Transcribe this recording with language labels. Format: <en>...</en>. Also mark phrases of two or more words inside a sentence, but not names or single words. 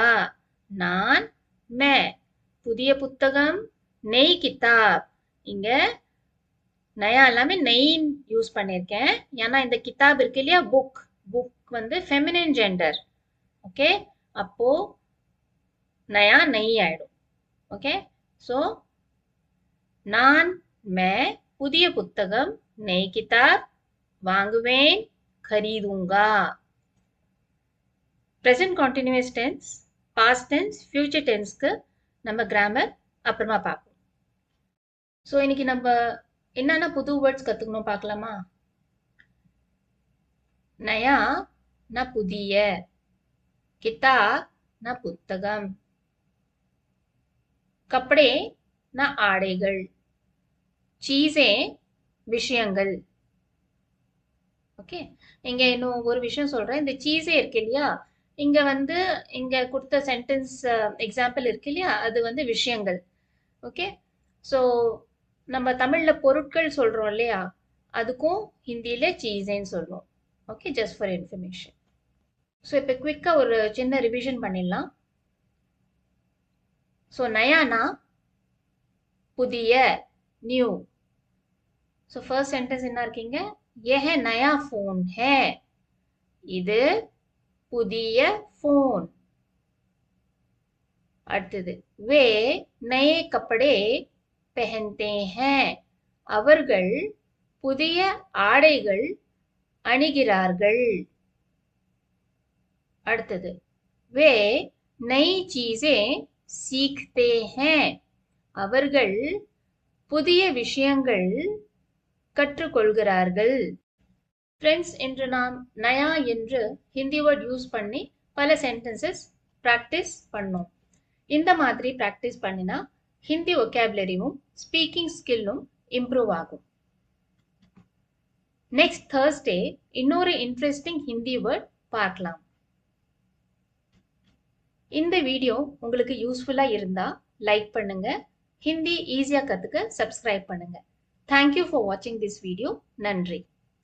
<hi>मैं</hi> <ta>புதிய புத்தகம்</ta> <hi>नई किताब.</hi> <ta>இங்க नया எல்லாமே नई யூஸ் பண்ணிருக்கேன். ஏன்னா இந்த கிதாப் இருக்கு இல்லையா புக் வந்து</ta> <en>feminine gender.</en> <ta>ஓகே. அப்போ</ta> <hi>नया नई</hi> <ta>ஆயிடும். ஓகே. சோ मैं புதிய புத்தகம்</ta> <hi>नई किताब</hi> <ta>வாங்குவேன்.</ta> <hi>खरीदूंगा.</hi> <en>present continuous tense, past tense, future tense க்கு</en> <ta>நம்ம கிராமர் அப்புறமா பார்ப்போம். சோ இன்னைக்கு நம்ம என்னென்ன புது வேர்ட்ஸ் கத்துக்கணும் பார்க்கலாமா? नया ना புதிய, किताब ना புத்தகம், कपड़े ना ஆடைகள், चीजें விஷயங்கள். ஓகே. இங்க இன்னும் ஒரு விஷயம் சொல்றேன். இந்த சீஸே இருக்கு இல்லையா இங்க வந்து இங்க கொடுத்த</ta> <en>sentence example</en> <ta>இருக்கு இல்லையா அது வந்து விஷயங்கள். ஓகே. சோ நம்ம தமிழ்ல பொருட்கள் சொல்றோம் இல்லையா அதுக்கும் ஹிந்தியில சீஸேன்னு சொல்றோம்.</ta> <en>Okay. Just for information.</en> <ta>ஸோ இப்போ குவிக்கா ஒரு சின்ன ரிவிஷன் பண்ணிடலாம். ஸோ நயானா புதிய நியூ.</ta> <en>so first sentence</en> <ta>என்ன இருக்கீங்க?</ta> <hi>यह नया फोन है.</hi> <ta>இது புதிய फोन.</ta> <hi>அடுத்தது वे नए कपड़े पहनते हैं.</hi> <ta>அவர்கள் புதிய ஆடைகள் அணிகிறார்கள்.</ta> <hi>அடுத்தது वे नई चीजें सीखते हैं.</hi> <ta>அவர்கள் புதிய விஷயங்கள் கற்றுக்கொள்கிறார்கள். ஃப்ரெண்ட்ஸ், இன்று நாம் நயா என்று</ta> <en>Hindi word use</en> <ta>பண்ணி பல</ta> <en>sentences practice</en> <ta>பண்ணோம். இந்த மாதிரி பிராக்டிஸ் பண்ணினா ஹிந்தி ஒகேபுலரியும்</ta> <en>speaking skill improve</en> <ta>ஆகும்.</ta> <en>next Thursday</en> <ta>இன்னொரு</ta> <en>interesting Hindi word</en> <ta>பார்க்கலாம். இந்த வீடியோ உங்களுக்கு யூஸ்ஃபுல்லா இருந்தா லைக் பண்ணுங்க. ஹிந்தி ஈஸியா கத்துக்க சப்ஸ்கிரைப் பண்ணுங்க.</ta> <en>Thank you for watching this video.</en> <ta>நன்றி.</ta>